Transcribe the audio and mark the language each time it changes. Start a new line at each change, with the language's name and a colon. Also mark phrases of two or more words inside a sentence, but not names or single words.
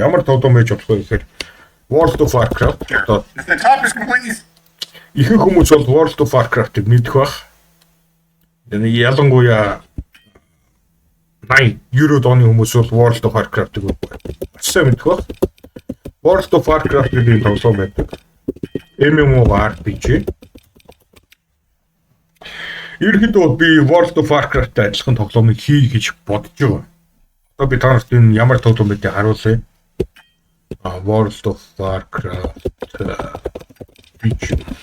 Mongolian: Ямар тоглоом байж болох вэ гэхээр World of Warcraft. Одоо ихэнх хүмүүс бол World of Warcraft-ыг мэдэх бах. Энэ ялангуяа 90 оны хүмүүс бол World of Warcraft-ыг сайн мэдэх бах. World of Warcraft гэдэг тоглоом байдаг. MMORPG. Ерөнхийдөө би World of Warcraft-тай адилхан тоглоомыг хий гэж бодож байгаа. Одоо би та нарт энэ ямар тоглоом байдгийг харуулъя. World of Warcraft RPG.